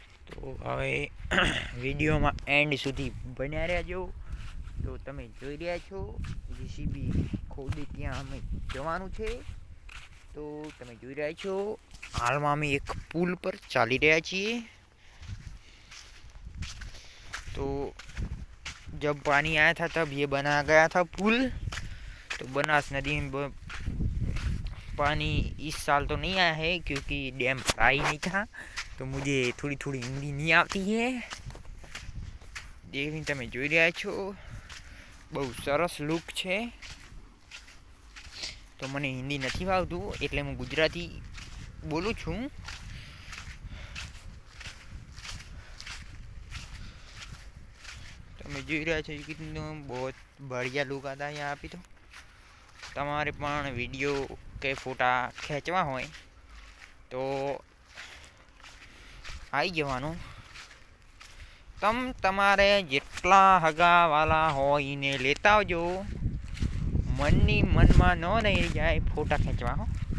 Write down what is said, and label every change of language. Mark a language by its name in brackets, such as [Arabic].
[Gujarati] તો હવે વિડીયોમાં એન્ડ સુધી બન્યા રહેજો। તો તમે જોઈ રહ્યા છો જીસીબી ખોદી ત્યાં અમે જવાનું છે। તો તમે જોઈ રહ્યા છો હાલમાં અમે એક પુલ પર ચાલી રહ્યા છીએ। [Hindi] तो जब पानी आया था तब ये बना गया था पुल। तो बनास नदी में पानी इस साल तो नहीं आया है क्योंकि डैम भरा ही नहीं था। तो मुझे थोड़ी थोड़ी हिंदी नहीं आती है। [Gujarati] देखिए તમે જોઈ રહ્યા છો બહુ સરસ લુક છે। તો મને હિન્દી નથી આવતું એટલે હું ગુજરાતી બોલું છું। તમે જોઈ રહ્યા છો [Hindi] कितना बहुत बढ़िया लुक आता है यहाँ पे। [Gujarati] तो તમારે પણ વિડીયો કે ફોટા ખેંચવા હોય તો આવી જવાનું। તમારે જેટલા હગાવાલા હોય એને લેતા આવજો, મનની મનમાં ન રહી જાય ફોટા ખેંચવા હો।